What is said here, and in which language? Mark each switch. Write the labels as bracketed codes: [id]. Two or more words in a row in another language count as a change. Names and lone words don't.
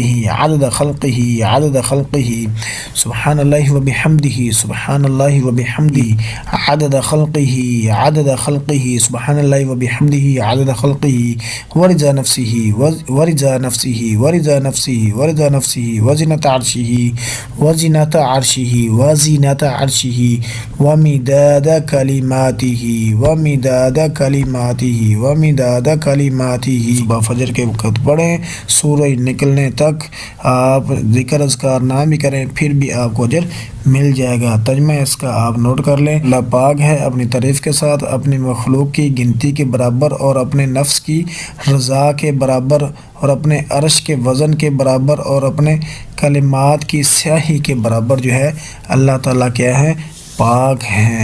[ar] عدد خلقہ، عدد خلقہ، سبحان اللہ و بحمدہ، سبحان اللہ و بحمدہ عدد خلقہ، عدد خلقہ، سبحان اللہ و بحمدہ عدد خلقہ ورضا نفسہ، ورضا نفسہ، ورضا نفسہ، ورضا نفسہ، وزنۃ عرشہ، وزنۃ عرشہ، وزنۃ عرشہ، ومداد کلماتہ، ومداد کلماتہ، ومداد کلماتہ۔ [ur] صبح فجر کے وقت پڑھیں، سورج نکلنے تک آپ ذکر اذکار نہ بھی کریں پھر بھی آپ کو اجر مل جائے گا۔ ترجمہ اس کا آپ نوٹ کر لیں۔ اللہ پاک ہے اپنی تعریف کے ساتھ، اپنی مخلوق کی گنتی کے برابر اور اپنے نفس کی رضا کے برابر اور اپنے عرش کے وزن کے برابر اور اپنے کلمات کی سیاہی کے برابر جو ہے اللہ تعالیٰ کیا ہے، پاک ہیں۔